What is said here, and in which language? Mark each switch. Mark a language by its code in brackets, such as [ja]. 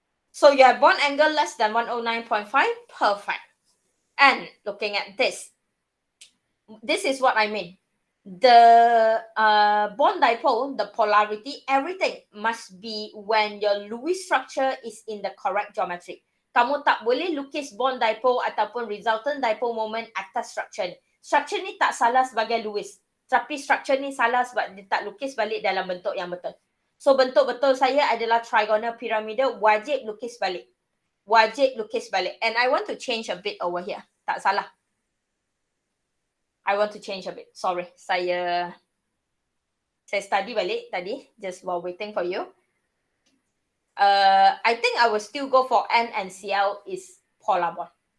[en] So you have bond angle less than 109.5. Perfect. And looking at this is what I mean. The bond dipole, the polarity, everything must be when your Lewis structure is in the correct geometry. [ms] Kamu tak boleh lukis bond dipole ataupun resultant dipole moment atas structure ni. Structure ni tak salah sebagai Lewis. Tapi structure ni salah sebab dia tak lukis balik dalam bentuk yang betul. So bentuk betul saya adalah trigonal pyramidal, wajib lukis balik. Wajib lukis balik. [en] And I want to change a bit over here. [ms] Tak salah. [en] I want to change a bit. Sorry. [ms] Saya study balik tadi. [en] Just while waiting for you. I think I will still go for N and Cl is polar bond.